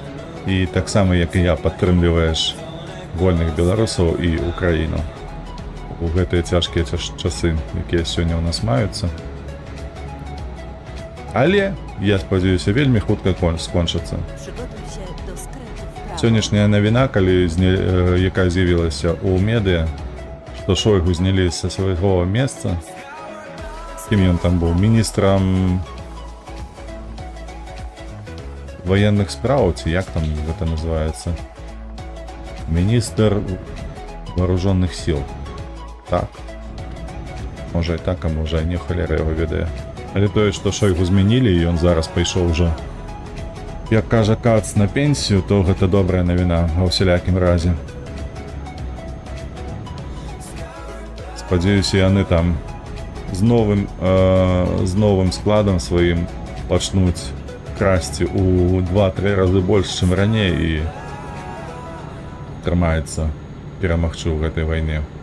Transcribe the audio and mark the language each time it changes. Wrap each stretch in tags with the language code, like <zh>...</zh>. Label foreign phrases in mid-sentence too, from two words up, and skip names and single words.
<be>І таксама, як і я, падтрымліваеш вольных беларусаў і Украіну у гэтыя цяжкія часы, якія сёння ў нас маюцца. Але, я спадзяюся, вельмі хутка скончыцца.</be> <pl>Przygotuj się do skrętu w prawo.</pl> <be>Сённяшняя навіна, якая з'явілася ў медыа, што Шойгу знялі са свайго месца. Кім ён там быў? Міністрам военных справ, ці як там гэта называецца?</be> <ru>Міністр вооруженных сил.</ru> <be>Так. Можа і так, а можа і не, халера яго ведае. Але тое, што Шойгу змянілі, і ён зараз пайшоў ужо, як кажа Кац, на пенсію, то гэта добрая навіна ва ўсялякім разе. Спадзяюся, яны там з новым складам сваім пачнуць красці у 2-3 разы больш, чым раней, і трымаецца перамагчы ў гэтай вайне.</be>